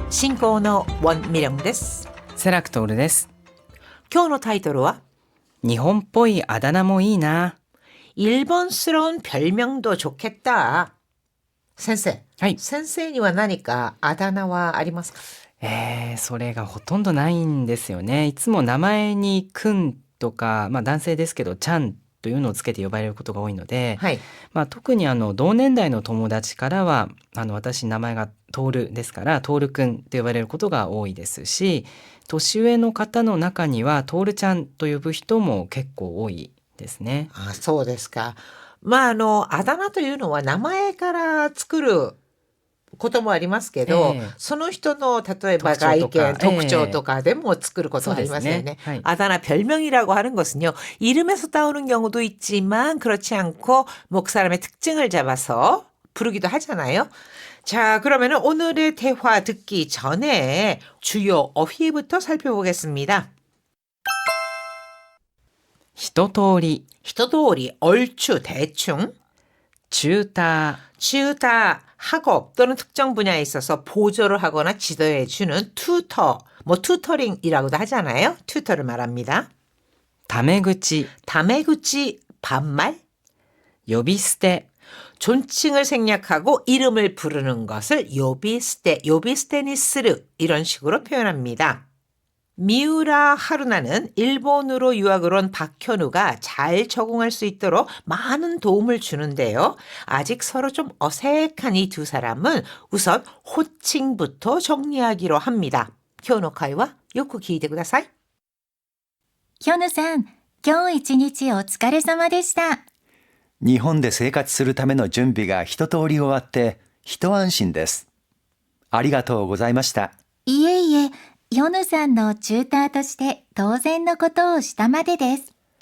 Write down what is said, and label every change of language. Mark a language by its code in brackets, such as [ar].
[ja] 進行のウォン・ミリョンです。セラクトールです。今日のタイトルは日本っぽいあだ名もいいな。 [ko] 일본스러운 별명도 좋겠다。 [ja] 先生、はい。先生には何かあだ名はありますか？それがほとんどないんですよね。いつも名前にくんとか、男性ですけどちゃんというのをつけて呼ばれることが多いので、はい。特に同年代の友達からは私名前がトールですからトールくんと呼ばれることが多いですし、年上の方の中にはトールちゃんと呼ぶ人も結構多いですね。あ、そうですか。あだ名というのは名前から作ることもありますけど、その人の例えば外見、特徴とかでも作ることありますよね。はい。 [ko] 아다나 별명이라고 하는 것은요. 이름에서 따오는 경우도 있지만 그렇지 않고 목 사람의 특징을 잡아서 부르기도 하잖아요. 자, 그러면 오늘의 대화 듣기 전에 주요 어휘부터 살펴보겠습니다. [ja] 一通り、 [ko] 히토도리, 얼추, 대충. [ja] チューター、 [ko] 치우다 학업 또는 특정 분야에 있어서 보조를 하거나 지도해주는 튜터, 튜터링이라고도 하잖아요. 튜터를 말합니다. [ja] タメ口、 [ko] 다메구치 반말, [ja] 呼び捨て、 [ko] 존칭을 생략하고 이름을 부르는 것을 요비스테, 요비스테니스르 이런 식으로 표현합니다. 미우라 하루나는 일본으로 유학을 온 박현우가 잘 적응할 수 있도록 많은 도움을 주는데요. 아직 서로 좀 어색한 이 두 사람은 우선 호칭부터 정리하기로 합니다. [ja] 현우카이와 요코 기이데 쿠다사이. ヒョヌさん、今日一日お疲れ様でした。日本で生活するための準備が一通り終わって一安心です。ありがとうございました。いえいえ、ヒョヌさんのチューターとして当然のことをしたまでです。